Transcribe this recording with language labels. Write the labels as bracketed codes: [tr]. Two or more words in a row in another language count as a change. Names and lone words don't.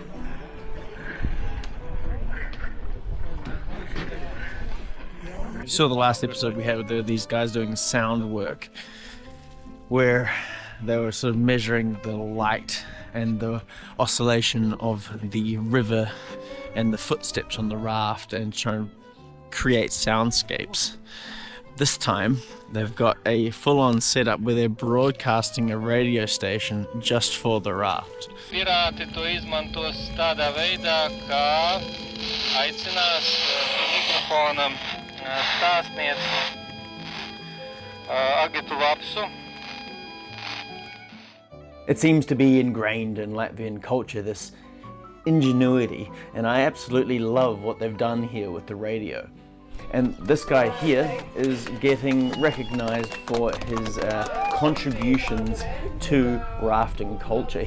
[en] You saw the last episode we had with these guys doing sound work, where they were sort of measuring the light and the oscillation of the river and the footsteps on the raft and trying to create soundscapes. This time they've got a full-on setup where they're broadcasting a radio station just for the raft. [lv] Pirāti to izmantos tādā veidā, kā aicinās mikrofonam stāstniec agitu lapsu. [en] It seems to be ingrained in Latvian culture, this ingenuity, and I absolutely love what they've done here with the radio. And this guy here is getting recognized for his contributions to rafting culture.